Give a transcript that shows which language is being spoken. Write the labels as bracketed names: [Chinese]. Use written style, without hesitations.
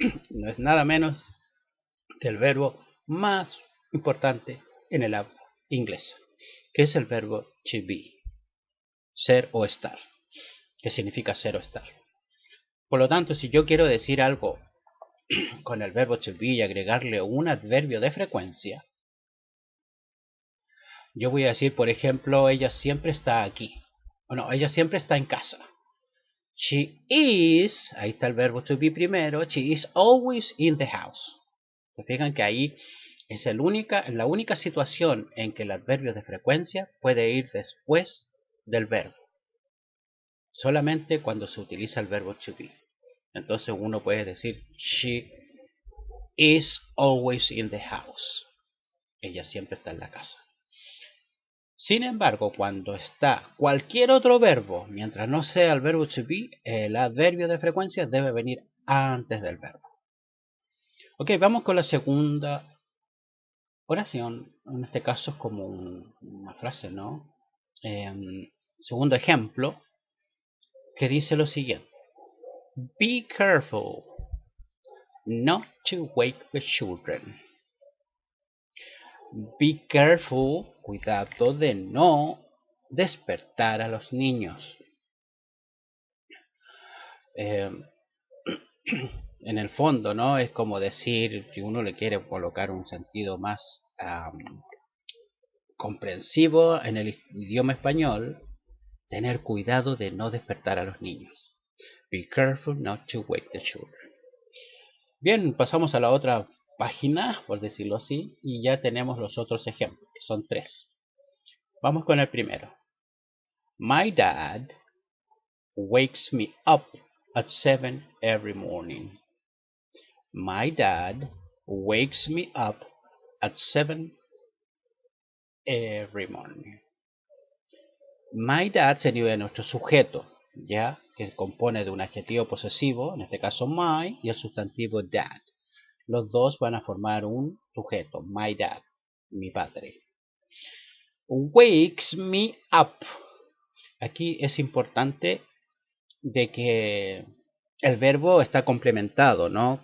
[Spanish] No es nada menos que el verbo más importante en el habla inglesa, que es el verbo to be, ser o estar, que significa ser o estar. Por lo tanto, si yo quiero decir algo con el verbo to be y agregarle un adverbio de frecuencia, yo voy a decir, por ejemplo, ella siempre está aquí. Bueno, ella siempre está en casa. [English] She is, [Spanish] ahí está el verbo [English] to be primero, she is always in the house. [Spanish] Se fijan que ahí es la única situación en que el adverbio de frecuencia puede ir después del verbo. Solamente cuando se utiliza el verbo to be. Entonces uno puede decir, [English] she is always in the house. [Spanish] Ella siempre está en la casa. Sin embargo, cuando está cualquier otro verbo, mientras no sea el verbo to be, el adverbio de frecuencia debe venir antes del verbo. Ok, vamos con la segunda oración. En este caso es como una frase, ¿no? Segundo ejemplo, que dice lo siguiente. [English] Be careful not to wake the children. Be careful, [Spanish] cuidado de no despertar a los niños. En el fondo, ¿no? Es como decir, si uno le quiere colocar un sentido más comprensivo en el idioma español, tener cuidado de no despertar a los niños. [English] Be careful not to wake the children. [Spanish] Bien, pasamos a la otra página, por decirlo así, y ya tenemos los otros ejemplos, que son 3. Vamos con el primero. [English] My dad wakes me up at 7 every morning. My dad wakes me up at 7 every morning. [Spanish] My dad sería nuestro sujeto, ya que se compone de un adjetivo posesivo, en este caso my, y el sustantivo dad. Los dos van a formar un sujeto, my dad, mi padre. [English] Wakes me up. [Spanish] Aquí es importante de que el verbo está complementado, ¿no?